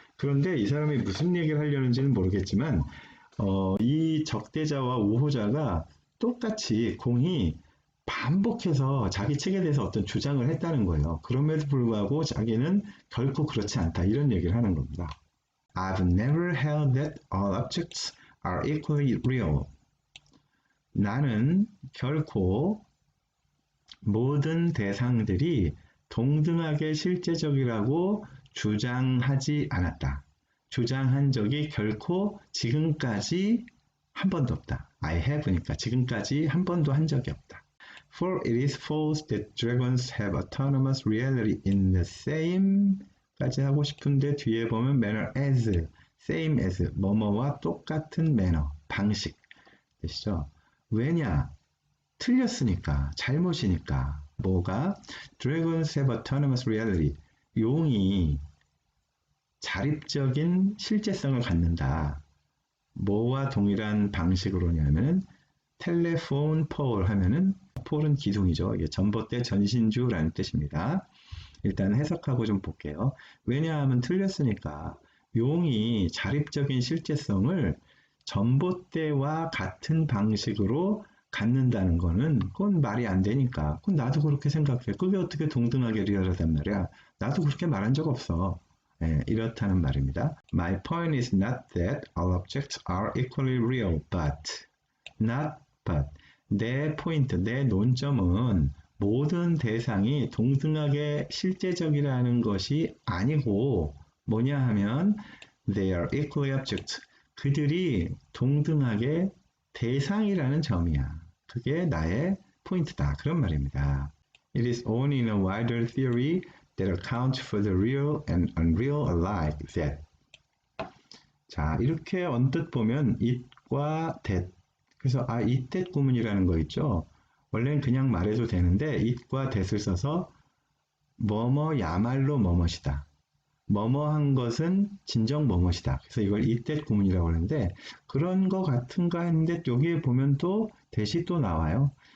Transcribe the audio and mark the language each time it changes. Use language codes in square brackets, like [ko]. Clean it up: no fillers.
[ko] 그런데 이 사람이 무슨 얘기를 하려는지는 모르겠지만 이 적대자와 우호자가 똑같이 공히 반복해서 자기 책에 대해서 어떤 주장을 했다는 거예요. 그럼에도 불구하고 자기는 결코 그렇지 않다. 이런 얘기를 하는 겁니다. [en] I've never held that all objects are equally real. [ko] 나는 결코 모든 대상들이 동등하게 실제적이라고 주장하지 않았다. 주장한 적이 결코 지금까지 한 번도 없다. [en] I have [ko] 니까 지금까지 한 번도 한 적이 없다. [en] For it is false that dragons have autonomous reality in the same [ko] 까지 하고 싶은데 뒤에 보면 [en] manner as, same as, [ko] 뭐뭐와 똑같은 [en] manner, [ko] 방식 되시죠? 왜냐? 틀렸으니까, 잘못이니까. 뭐가? [en] Dragons have autonomous reality. [ko] 용이 자립적인 실제성을 갖는다. 뭐와 동일한 방식으로냐면은 텔레폰 폴 하면은 폴은 기둥이죠. 이게 전봇대 전신주라는 뜻입니다. 일단 해석하고 좀 볼게요. 왜냐하면 틀렸으니까 용이 자립적인 실제성을 전봇대와 같은 방식으로 갖는다는 거는 그건 말이 안 되니까. 그건 나도 그렇게 생각해. 그게 어떻게 동등하게 리얼하단 말이야. 나도 그렇게 말한 적 없어. 예, 이렇다는 말입니다. [en] My point is not that all objects are equally real, but. [ko] 내 포인트, 내 논점은 모든 대상이 동등하게 실제적이라는 것이 아니고 뭐냐 하면 [en] they are equally objects. [ko] 그들이 동등하게 대상이라는 점이야. 그게 나의 포인트다. 그런 말입니다. [en] It is only in a wider theory that accounts for the real and unreal alike that. [ko] 자, 이렇게 언뜻 보면 it과 that. 그래서 it that 구문이라는 거 있죠. 원래는 그냥 말해도 되는데 it과 that을 써서 뭐뭐야말로 뭐뭇이다. 뭐뭐한 것은 진정 뭐뭇이다. 그래서 이걸 it that 구문이라고 하는데 그런 거 같은가 했는데 여기에 보면 또 that이 또 나와요.